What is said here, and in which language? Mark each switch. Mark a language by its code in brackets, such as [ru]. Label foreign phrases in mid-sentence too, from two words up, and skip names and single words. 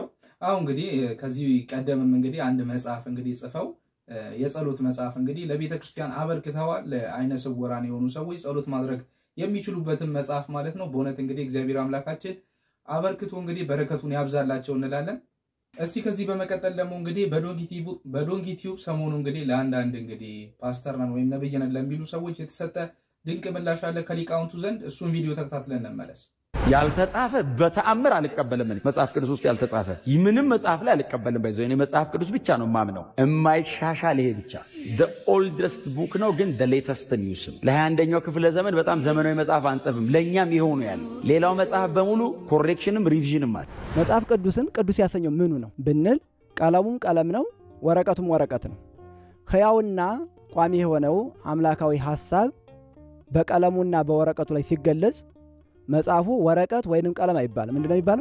[am] አዎ እንግዲህ ከዚህ ቀደምም እንግዲህ አንድ መጽሐፍ እንግዲህ ጽፈው የጸሎት መጽሐፍ እንግዲህ ለቤተክርስቲያን አበርክተዋል። ለአይነ ስውራን የሆኑ ሰዎች ጸሎት ማድረግ የሚችሉበትን መጽሐፍ ማለት ነው። በእውነት እንግዲህ እግዚአብሔር አምላካችን አበርክቶ እንግዲህ በረከቱን ያብዛላቸው እንላለን። እስቲ ከዚህ በመቀጠል ደግሞ እንግዲህ በዶንጊቲዩብ ሰሞኑ እንግዲህ ለአንዳንድ እንግዲህ ፓስተር ነን ወይም ነብይ ነን ለሚሉ ሰዎች የተሰጠ ድንቅ ምላሽ አለ ከሊቃውንቱ ዘንድ። እሱን ቪዲዮ ተከታትለን እንመለስ። ያልተጻፈ በተአምር አልቀበልም። መጽሐፍ ቅዱስ ውስጥ ያልተጻፈ ምንም መጽሐፍ ላይ አልቀበልም። ባይዘው እኔ መጽሐፍ ቅዱስ ብቻ ነው ማምነው። የማይሻሻል ይሄ ብቻ [en] the oldest book [am] ነው፣ ግን [en] the latest news [am] ለ21ኛው ክፍለ ዘመን በጣም ዘመናዊ መጽሐፍ አንጽፍም። ለኛም ይሄው ነው ያለው። ሌላው መጽሐፍ በሙሉ ኮሬክሽንም ሪቪዥንም አለ። መጽሐፍ ቅዱስን ቅዱስ ያሰኘው ምኑ ነው ብንል ቀለሙም ቀለም ነው፣ ወረቀቱም ወረቀት ነው። ሕያውና ቋሚ የሆነው አምላካዊ ሐሳብ በቀለሙና በወረቀቱ ላይ ሲገለጽ መጽሐፉ ወረቀት ወይንም ቀለም አይባልም። ምንድነው የሚባለው?